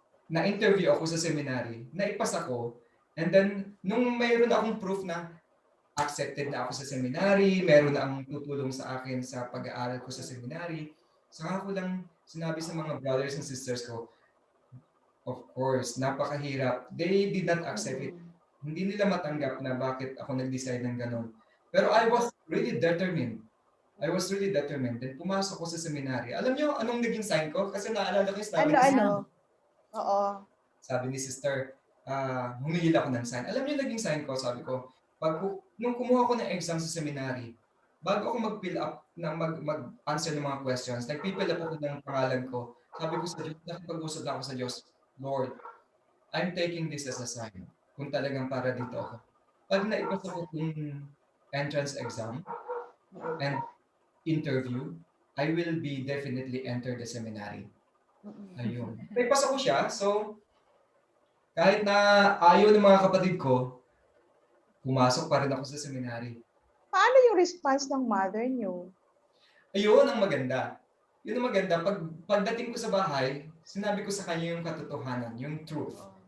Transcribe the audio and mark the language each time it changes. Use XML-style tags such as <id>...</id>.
<tl>Na-interview ako sa seminary, naipas ako, and then nung mayroon akong proof na accepted na ako sa seminary, meron na ang tutulong sa akin sa pag-aaral ko sa seminary, saka ko lang sinabi sa mga brothers and sisters ko, of course, napakahirap.</tl> <en>They did not accept it.</en> <tl>Hindi nila matanggap na bakit ako nag-decide ng ganun.</tl> <en>Pero I was really determined.</en> <tl>Then pumasok ko sa seminary. Alam niyo anong naging sign ko? Kasi naalala ko yung story. Oo. Sabi ni sister, humingil ako ng sign. Alam niyo naging sign ko? Sabi ko, nung kumuha ko ng exam sa seminary, bago ako mag-fill up, mag-answer ng mga questions, nag-fill up ako ng pangalan ko. Sabi ko sa Diyos, nakipag-usap ako sa Diyos,</tl> <en>Lord, I'm taking this as a sign</en> <tl>kung talagang para dito ako. Pag naipasa ko yung</tl> <en>entrance exam and interview, I will be definitely enter the seminary.</en> <tl>Ayun. Naipasa ko siya, so kahit na ayaw ng mga kapatid ko, pumasok pa rin ako sa seminary. Paano yung response ng mother niyo? Ayun ang maganda. Yun ang maganda. Pagdating ko sa bahay, sinabi ko sa kanya yung katotohanan, yung truth.</tl>